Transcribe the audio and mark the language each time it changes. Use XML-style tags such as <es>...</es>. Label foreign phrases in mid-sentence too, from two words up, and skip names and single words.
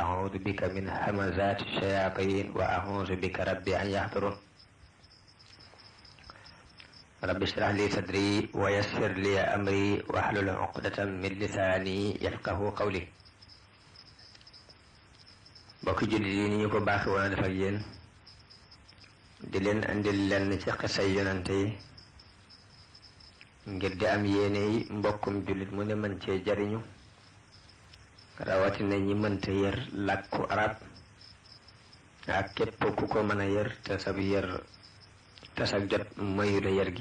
<ar>أعوذ بك من همزات الشياطين وأعوذ بك رب أن يحضرون. رب اشرح لي صدري ويسر لي أمري واحلل عقدة من لساني يفقه قولي.</ar> <wo>mbokki jullit yi ni ñu ko baaxee woon a def ak yéen di leen andil lenn ci xisay yonante yi ngir di am yéene yi mbokkum jullit mu ne mën cee jariñu rawatina ñi mënta yër làkku arab ak képp ku ko mën a yër te sag jot mayu la yër gi.</wo>